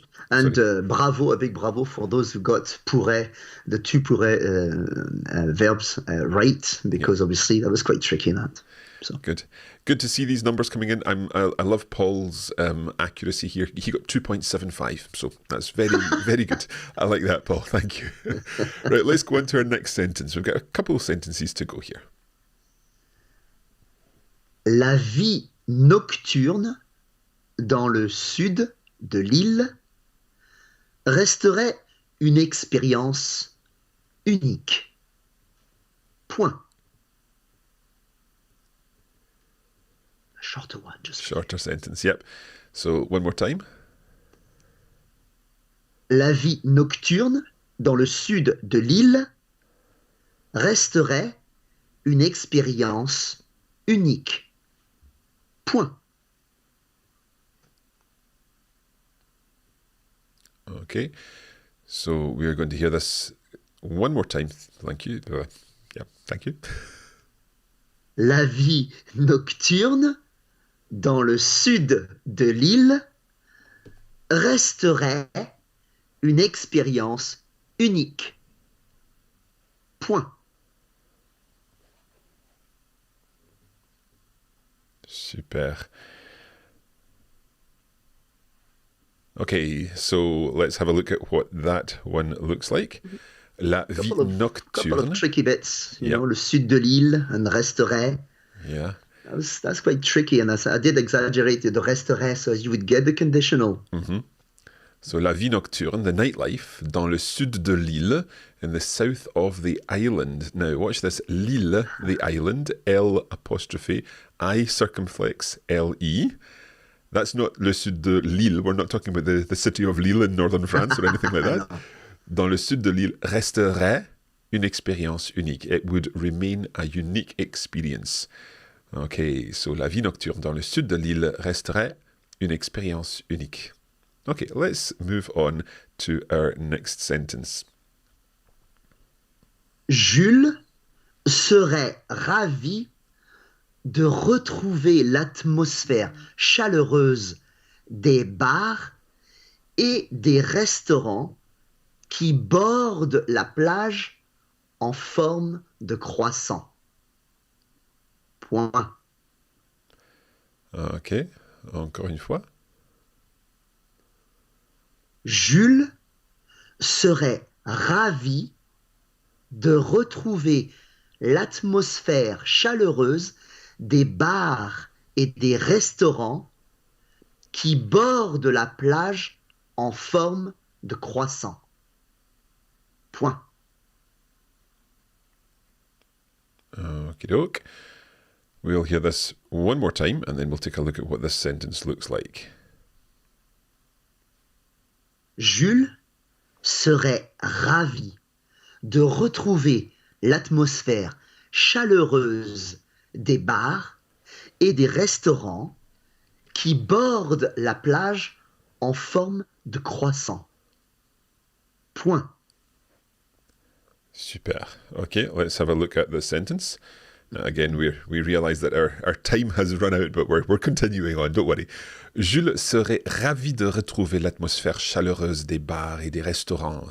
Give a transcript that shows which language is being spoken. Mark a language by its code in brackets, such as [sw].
[en] And bravo, a big bravo for those who got pourrait, the 2 pourrait verbs right, because obviously that was quite tricky in that. So. Good to see these numbers coming in. I love Paul's accuracy here. He got 2.75, so that's very, very good. I like that, Paul. Thank you. Right, let's go on to our next sentence. We've got a couple of sentences to go here. [fr] La vie nocturne dans le sud de l'île resterait une expérience unique. Point. [en] A shorter one, just. Shorter sentence, yep. So, one more time. [fr] La vie nocturne dans le sud de l'île resterait une expérience unique. Point. [en] Okay, so we are going to hear this one more time. Thank you. Thank you. [fr] La vie nocturne dans le sud de l'île resterait une expérience unique. Point. [en] Super. Okay, so let's have a look at what that one looks like. [fr] La vie nocturne. [en] Couple of tricky bits. You know, [fr] le sud de l'île [en] and resterait. Yeah. That's quite tricky, and I did exaggerate the resterait so you would get the conditional. Mm-hmm. So [fr] la vie nocturne, [en] the nightlife, [fr] dans le sud de l'île, [en] in the south of the island. Now watch this, l'île, the island, L apostrophe, I circumflex L-E. That's not [fr] le sud de Lille. [en] We're not talking about the city of Lille in northern France or anything like that. [fr] Dans le sud de Lille resterait une expérience unique. [en] It would remain a unique experience. [fr] Okay, so la vie nocturne dans le sud de l'île resterait une expérience unique. [en] Okay, let's move on to our next sentence. [fr] Jules serait ravi de retrouver l'atmosphère chaleureuse des bars et des restaurants qui bordent la plage en forme de croissant. Point. Ok, encore une fois. Jules serait ravi de retrouver l'atmosphère chaleureuse des bars et des restaurants qui bordent la plage en forme de croissant. Point. [en] Okie doke. We'll hear this one more time and then we'll take a look at what this sentence looks like. [fr] Jules serait ravi de retrouver l'atmosphère chaleureuse des bars et des restaurants qui bordent la plage en forme de croissant. Point. [en] Super. Okay, let's have a look at the sentence. Again, we realize that our time has run out, but we're continuing on, don't worry. [fr] Jules serait ravi de retrouver l'atmosphère chaleureuse des bars et des restaurants.